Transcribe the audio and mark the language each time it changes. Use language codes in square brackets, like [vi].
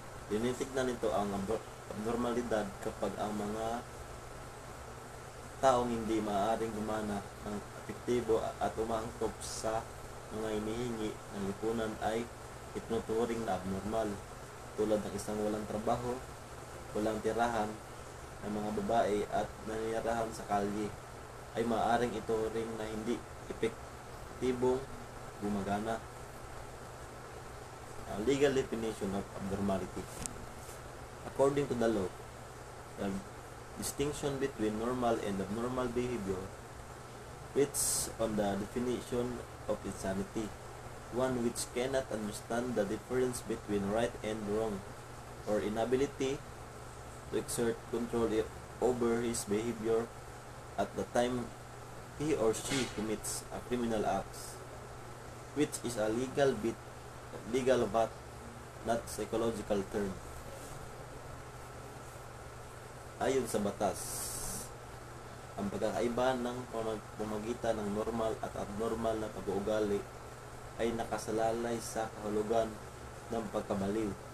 [tl] Tinitignan nito ang abnormalidad kapag ang mga taong hindi maaaring gumana ng epektibo at umangkop sa mga hinihingi ng lipunan ay itinuturing na abnormal, tulad ng isang walang trabaho, walang tirahan ng mga babae at nanirahan sa kalye ay maaaring ituring na hindi epektibong gumagana. [en] Legal definition of abnormality. According to the law, the distinction between normal and abnormal behavior rests on the definition of insanity, one which cannot understand the difference between right and wrong, or inability to exert control over his behavior at the time he or she commits a criminal act, which is a legal but not psychological term. [tl] Ayon sa batas, ang pagkakaiba ng pamagitan ng normal at abnormal na pag-uugali ay nakasalalay sa kahulugan ng pagkabaliw.